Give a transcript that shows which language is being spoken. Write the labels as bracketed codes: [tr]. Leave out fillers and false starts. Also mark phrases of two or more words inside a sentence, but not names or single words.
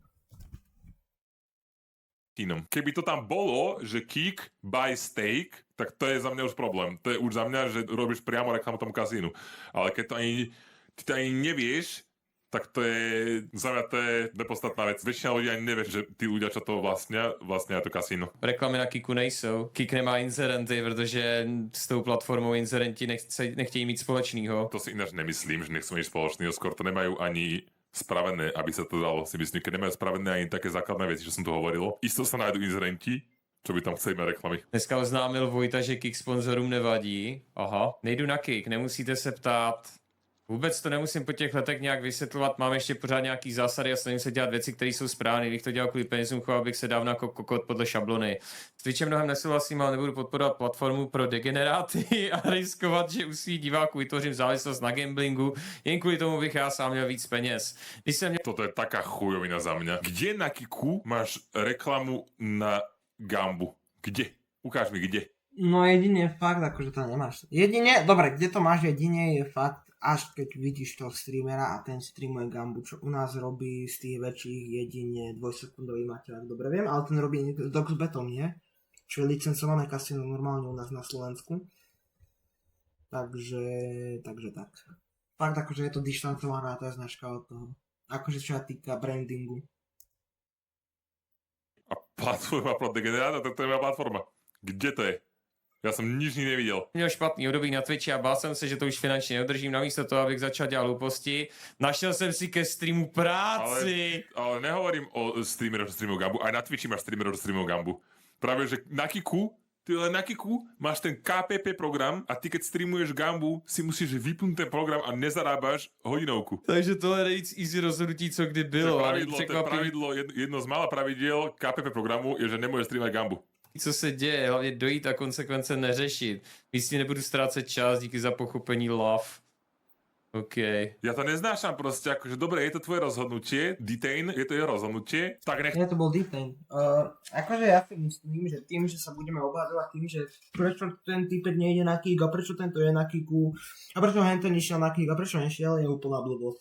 [sk] Keby to tam bolo, že Kik buy stake, tak to je za mňa už problém. To je už za mňa, že robíš priamo reklamu tomu kasínu. Ale keď ty to ani nevieš, tak to je, za mňa to je nepodstatná vec. Väčšina ľudí ani nevie, že tí ľudia, čo to vlastnia to kasíno. [cs] Reklamy na Kiku nejsou. Kik nemá inzerenty, protože s tou platformou inzerenti nechtějí mít společného. [sk] To si ináč nemyslím, že nechcú nič spoločného, skôr to nemajú ani spravené, aby sa to dalo, si myslím, keď nemajú spravené ani také základné veci, čo som tu hovoril. Isto sa nájdú inzerenti, čo by tam chceli mať reklamy. [cs] Dneska oznámil Vojta, že Kik sponzorům nevadí. Aha, nejdu na Kik, nemusíte se ptát. Vůbec to nemusím po těch letech nějak vysvětlovat, mám ještě pořád nějaký zásady a snažím se dělat věci, které jsou správné. Kdybych to dělal kvůli penězům, choval bych se dávno jako kokot podle šablony. S Twitchem mnohem nesouhlasím, ale nebudu podporovat platformu pro degeneráty a riskovat, že u svých diváků vytvořím závislost na gamblingu, jen kvůli tomu bych já sám měl víc peněz. Když jsem [sk] Toto je taká chujovina za mňa. Kde na Kiku máš reklamu na Gambu? Kde? Ukáž mi, kde. No jedine fakt, akože to nemáš. Jedine, dobre, kde to máš jedine je fakt, až keď vidíš toho streamera a ten streamuje Gambu, čo u nás robí z tých väčších jedine 2-sekundový materiál, dobre viem, ale ten robí s Doxbetom, nie? Čo je licencované kasino normálne u nás na Slovensku. Takže tak. Fakt akože je to dištancovaná tá značka od toho. Akože čo sa týka brandingu. A platforma [cs] pro degeneráta, [sk] to je moja platforma. Kde to je? Ja som nič nevidel. [cs] měl špatný období na Twitchi a bál jsem se, že to už finančně neudržím. Namísto toho, abych začal dělat hlouposti, našel jsem si ke streamu práci. [sk] Ale nehovorím o streameroch, čo streamujú Gambu. Aj na Twitchi máš streamerov, čo streamujú Gambu. Práve, že na Kiku Ty len na Kiku máš ten KPP program a ty keď streamuješ Gambu, si musíš vypnúť ten program a nezarábaš hodinovku. Takže tohle nejvíc easy rozhodnutí, co kdy To [cs] bylo. [sk] je pravidlo, jedno z mála pravidiel KPP programu je, že nemôžeš streamovať Gambu. [cs] Co se děje, hlavně dojít a konsekvence neřešit. Místně nebudu ztrácet čas, díky za pochopení love. [sk] OK. Ja to neznášam proste, akože dobre, je to tvoje rozhodnutie, detain, je to jeho rozhodnutie, tak nech... Nie, to bol detain. Akože ja si myslím, že tým, že sa budeme obhádovať tým, že prečo ten typek nejde na kick a prečo tento je na kicku a prečo henten nešiel na kick a prečo nešiel, je úplná blbosť.